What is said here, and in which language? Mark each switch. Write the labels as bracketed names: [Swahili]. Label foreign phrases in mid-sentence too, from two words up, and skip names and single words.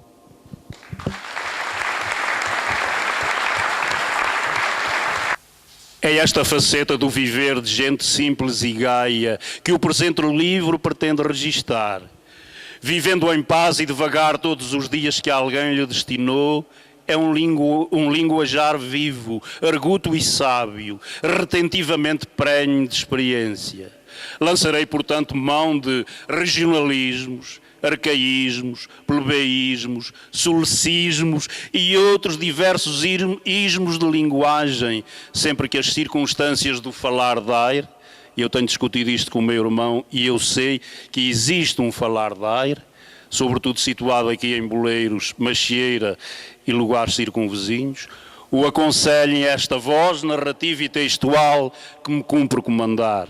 [Portuguese] É esta faceta do viver de gente simples e gaia que o presente livro pretende registar. Vivendo em paz e devagar todos os dias que alguém lhe destinou, é um linguajar vivo, arguto e sábio, retentivamente prenhe de experiência. Lançarei, portanto, mão de regionalismos, arcaísmos, plebeísmos, sulecismos e outros diversos ismos de linguagem, sempre que as circunstâncias do falar dar, eu tenho discutido isto com o meu irmão e eu sei que existe um falar dar, sobretudo situado aqui em Boleiros, Macieira e lugares circunvizinhos, o aconselhem esta voz narrativa e textual que me cumpre comandar.